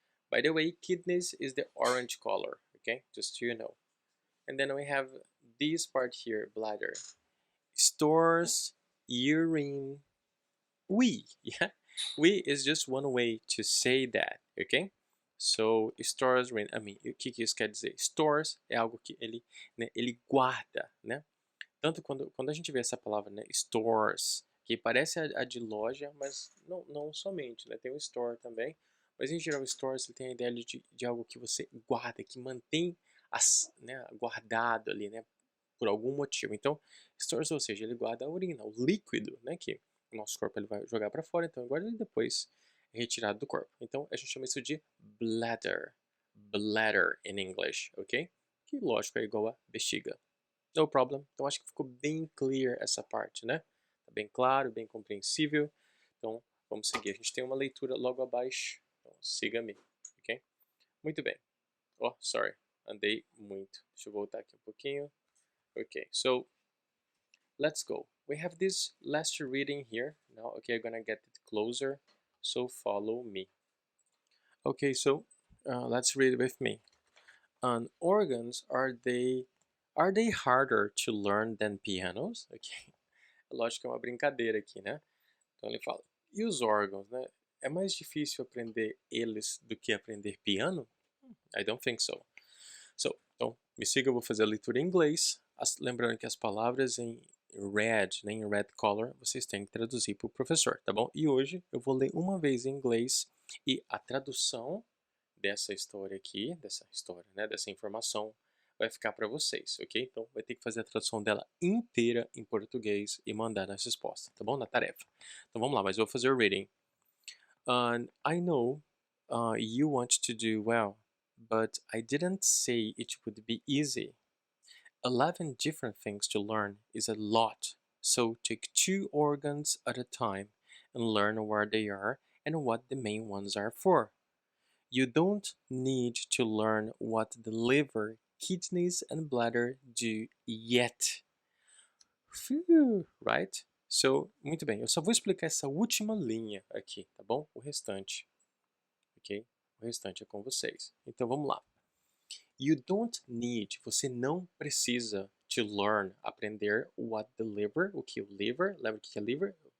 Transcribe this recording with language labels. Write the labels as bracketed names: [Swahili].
[English] By the way, kidneys is the orange color, okay? Just so you know. And then we have this part here, bladder. Stores urine. We, yeah. We is just one way to say that, ok? So, stores urine. I mean, [Portuguese] o que isso quer dizer? Stores é algo que ele, né, ele guarda, né? Tanto quando a gente vê essa palavra, né, stores, que parece a de loja, mas não somente, né? Tem o store também. Mas em geral, stores tem a ideia de algo que você guarda, que mantém né, guardado ali, né? Por algum motivo. Então, stores, ou seja, ele guarda a urina, o líquido, né? Que o nosso corpo ele vai jogar para fora, então ele guarda ele depois é retirado do corpo. Então, a gente chama isso de bladder. [English] Bladder in English, [Portuguese] ok? Que lógico é igual a bexiga. [English] No problem. [Portuguese] Então acho que ficou bem clear essa parte, né? Tá bem claro, bem compreensível. Então vamos seguir. A gente tem uma leitura logo abaixo. Então siga-me, ok? Muito bem. [English] Oh, sorry. [Portuguese] Andei muito. Deixa eu voltar aqui um pouquinho. [English] Okay, so let's go. We have this last reading here. Now, okay, I'm gonna get it closer. So follow me. Okay, so Let's read with me. Organs, are they harder to learn than pianos? Ok. [Portuguese] Lógico que é uma brincadeira aqui, né? Então ele fala, e os órgãos, né? É mais difícil aprender eles do que aprender piano? [English] I don't think so. [Portuguese] Então, me siga, eu vou fazer a leitura em inglês. Lembrando que as palavras em red, né, em red color, vocês têm que traduzir para o professor, tá bom? E hoje eu vou ler uma vez em inglês e a tradução dessa história aqui, né, dessa informação, vai ficar para vocês, ok? Então, vai ter que fazer a tradução dela inteira em português e mandar na resposta, tá bom? Na tarefa. Então, vamos lá, mas eu vou fazer o reading. [English] I know you want to do well, but I didn't say it would be easy. 11 different things to learn is a lot, so take 2 organs at a time and learn where they are and what the main ones are for. You don't need to learn what the liver, kidneys, and bladder do yet. Phew, right? [Portuguese] So, muito bem, eu só vou explicar essa última linha aqui, tá bom? O restante, ok? O restante é com vocês. Então, vamos lá. [English] You don't need, [Portuguese] você não precisa [English] to learn, [Portuguese] aprender [English] what the liver, [Portuguese] o que o liver, lembra o que é liver?